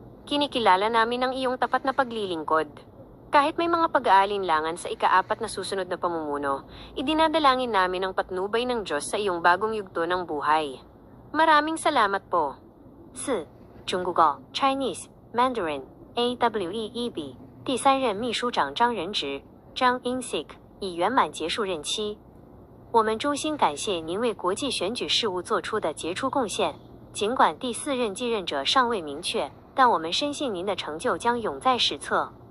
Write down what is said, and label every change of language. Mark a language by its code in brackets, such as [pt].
[tl] Kinikilala namin ang iyong tapat na paglilingkod. Kahit may mga pag-aalinlangan sa ika-4 na susunod na pamumuno, idinadalangin namin ang patnubay ng Diyos sa iyong bagong yugto ng buhay. Maraming salamat po. 4. [zh] 中国语 [en] Chinese Mandarin [zh] AWEB 第三任秘书长张仁植 Zhang Insik 已圆满结束任期。我们衷心感谢您为国际选举事务做出的杰出贡献，尽管第4任继任者尚未明确，但我们深信您的成就将永在史册。